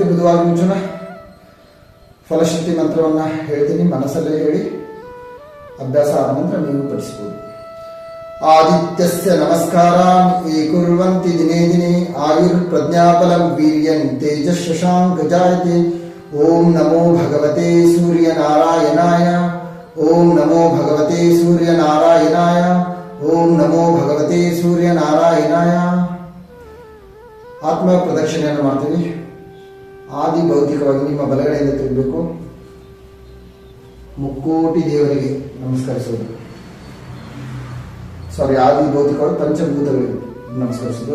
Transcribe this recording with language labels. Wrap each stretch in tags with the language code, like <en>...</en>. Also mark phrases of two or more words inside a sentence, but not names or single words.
<kn>ಬುಧವಾಗಿ ಮುಂಚೂಣ ಫಲಶ್ರುತಿ ಮಂತ್ರವನ್ನು ಹೇಳ್ತೀನಿ, ಮನಸ್ಸಲ್ಲೇ ಹೇಳಿ. ಅಭ್ಯಾಸ ಆದ ನಂತರ ನೀವು ಪಠಿಸಬಹುದು.</kn> <sa>ಆದಿತ್ಯಸ್ಯ ನಮಸ್ಕಾರಾನ್ ಯೇ ಕುರ್ವಂತಿ ದಿನೇ ದಿನೇ ಆಯುರ್ ಪ್ರಜ್ಞಾಬಲಂ ವೀರ್ಯಂ ತೇಜಸ್ ಶಶಾಂಕ ಜಾಯತೆ. ಓಂ ನಮೋ ಭಗವತೆ ಸೂರ್ಯನಾರಾಯಣಾಯ. ಓಂ ನಮೋ ಭಗವತೆ ಸೂರ್ಯನಾರಾಯಣಾಯ. ಓಂ ನಮೋ ಭಗವತೆ ಸೂರ್ಯನಾರಾಯಣಾಯ.</sa> <kn>ಆತ್ಮ ಪ್ರದಕ್ಷಿಣೆಯನ್ನು ಮಾಡ್ತೀವಿ. ಆದಿ ಭೌತಿಕವಾಗಿ ನಿಮ್ಮ ಬಲಗಡೆಯಿಂದ ತಿರುಗಬೇಕು. ಮುಕ್ಕೋಟಿ ದೇವರಿಗೆ ನಮಸ್ಕರಿಸುವುದು. ಆದಿ ಭೌತಿಕವಾಗಿ ಪಂಚಭೂತಗಳಿಗೆ ನಮಸ್ಕರಿಸುವುದು.</kn>